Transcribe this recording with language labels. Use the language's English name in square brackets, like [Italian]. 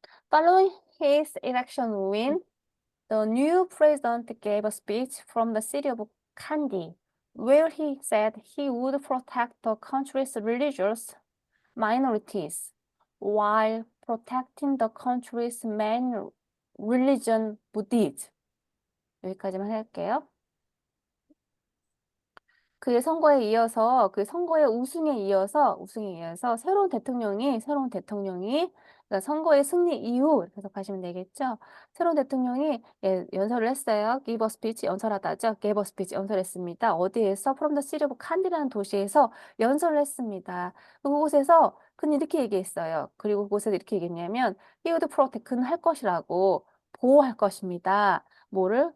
[English] Following his election win, the new president gave a speech from the city of Kandy, where he said he would protect the country's religious minorities while protecting the country's main religion, Buddhism. [Korean] 여기까지만 할게요. 그의 선거에 이어서 그 선거의 우승에 이어서 새로운 대통령이 그러니까 선거의 승리 이후 이렇게 해석하시면 되겠죠. 새로운 대통령이 연설을 했어요. [English] give a speech [Korean] 연설하다죠. [English] gave a speech [Korean] 연설했습니다. 어디에서? [English] From the city of [Korean] 칸디라는 도시에서 연설을 했습니다. 그곳에서 그는 이렇게 얘기했어요. 그리고 그곳에서 이렇게 얘기했냐면 [English] he would protect [Korean] 그는 할 것이라고 보호할 것입니다. 뭐를?